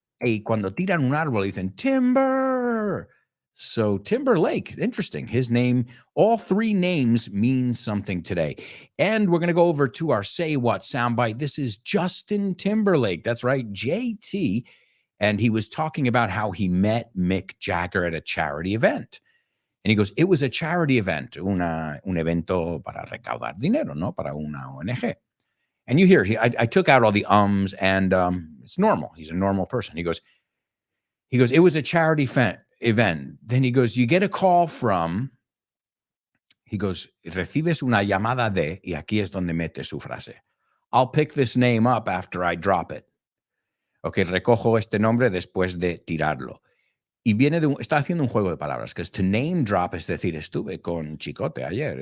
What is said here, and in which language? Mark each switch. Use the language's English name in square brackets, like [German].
[Spanish] Y cuando tiran un árbol dicen timber. [English] So Timberlake, interesting. His name, all three names mean something today. And we're going to go over to our Say What soundbite. This is Justin Timberlake. That's right, JT. And he was talking about how he met Mick Jagger at a charity event. And he goes, it was a charity event, [Spanish] un evento para recaudar dinero, ¿no? Para una ONG. [English] And you hear, I took out all the ums, and it's normal. He's a normal person. He goes, it was a charity event. Then he goes, you get a call from, he goes, [Spanish] recibes una llamada de, y aquí es donde mete su frase. [English] I'll pick this name up after I drop it. [Spanish] Ok, recojo este nombre después de tirarlo. Y viene está haciendo un juego de palabras, que es to name drop, es decir, estuve con Chicote ayer.